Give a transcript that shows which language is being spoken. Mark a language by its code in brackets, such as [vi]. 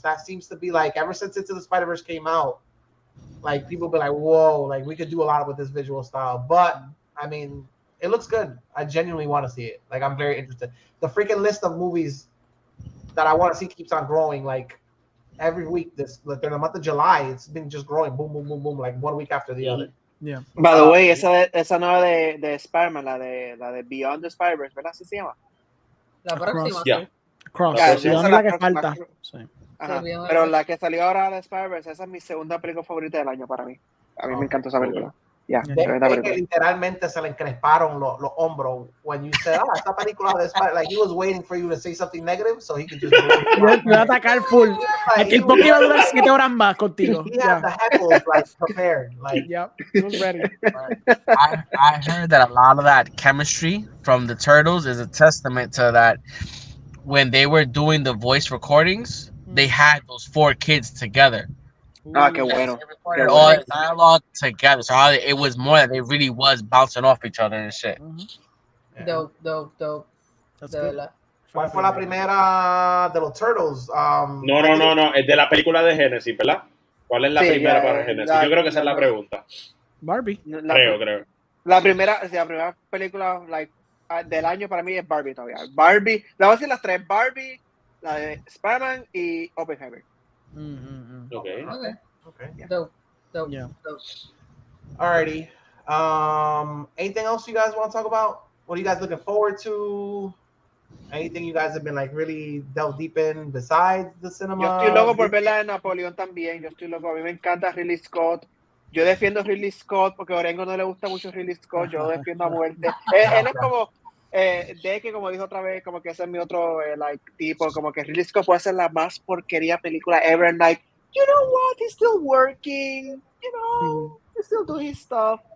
[en] That seems to be like, ever since Into the Spider-Verse came out, like, people be like, whoa, like, we could do a lot with this visual style. But, I mean, it looks good. I genuinely want to see it. Like, I'm very interested. The freaking list of movies that I want to see keeps on growing. Like, every week, during the month of July, it's been just growing. Boom, boom, boom, boom, like one week after the other. Yeah. By the way, [es] esa nueva de Spider-Man, la de Beyond the Spider-Verse, ¿verdad? ¿Así se llama? La próxima. Cross. Esa es la que falta. Sí. Ajá. Pero la que salió ahora de Spider-Verse, esa es mi segunda película favorita del año para mí. A mí me encantó esa película. Que literalmente se le encresparon los hombros [en] when you said, [es] esta película de Spider, [en] like he was waiting for you to say something negative so he could just [es] me va a atacar full. Aquí el podcast iba a durar 7 horas más contigo. [en] He had the heckles like prepared, like he was ready. I heard that a lot of that chemistry from the Turtles is a testament to that. When they were doing the voice recordings, they had those 4 kids together. [es] Qué bueno. [en] They recorded all the dialogue together. So it was more that they really was bouncing off each other and shit. Dope. That's good. [es] ¿Cuál fue la primera de los Turtles? No. Es de la película de Genesis, ¿verdad? ¿Cuál es la primera para Genesis? Yo creo que esa es la pregunta. Barbie. Creo. La primera película del año para mí es Barbie todavía. Barbie, la voy a decir las 3. Barbie, la de Spider-Man y Oppenheimer. [en] Okay. Dope. Yeah. Alrighty. Anything else you guys want to talk about? What are you guys looking forward to? Anything you guys have been like really delved deep in besides the cinema? [es] Yo estoy loco por ver la de Napoleón también. Yo estoy loco. A mí me encanta Ridley Scott. Yo defiendo a Ridley Scott porque a Orengo no le gusta mucho Ridley Scott. Yo lo defiendo a muerte. Él es como de que, como dijo otra vez, como que ese es mi otro tipo, como que Ridley Scott puede ser la más porquería película [en] ever, and like, you know what, he's still working, you know, he's still doing his stuff.